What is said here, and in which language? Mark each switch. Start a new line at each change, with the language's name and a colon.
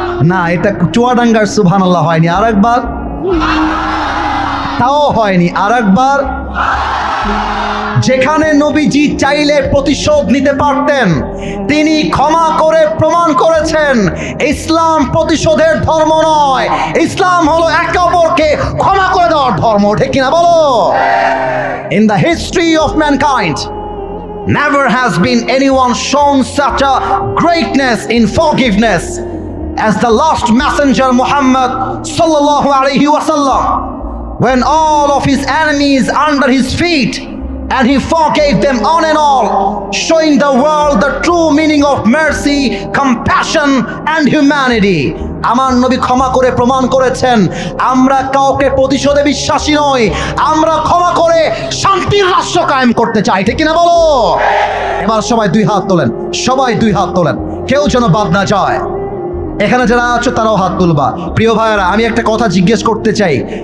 Bangla: না, এটা চুয়াডাঙ্গার সুবহানাল্লাহ হয়নি, আরেকবার, তাও হয়নি, আরেকবার। যেখানে নবীজি চাইলে প্রতিশোধ নিতে পারতেন, তিনি ক্ষমা করে প্রমাণ করেছেন ইসলাম প্রতিশোধের ধর্ম নয়, ইসলাম হলো একে অপরকে ক্ষমা করে দেওয়ার ধর্ম। ঠিক কিনা বলো?
English: In the history of mankind, never has been anyone shown such a greatness in forgiveness as the last messenger Muhammad sallallahu alaihi wasallam, when all of his enemies under his feet, and he forgave them on and all, showing the world the true meaning of mercy, compassion and humanity.
Bangla: আমার নবী ক্ষমা করে প্রমাণ করেছেন, আমরা কাউকে প্রতিশোধে বিশ্বাসী নই, আমরা ক্ষমা করে শান্তির রাষ্ট্র কায়েম করতে চাই। ঠিক কিনা বলো? এবার সবাই 2 হাত তোলেন, সবাই 2 হাত তোলেন, কেউ যেন বাদ না যায়। এখানে যারা আছো তারাও হাত তুলবা। প্রিয় ভাইয়েরা, আমি একটা কথা জিজ্ঞেস করতে চাই।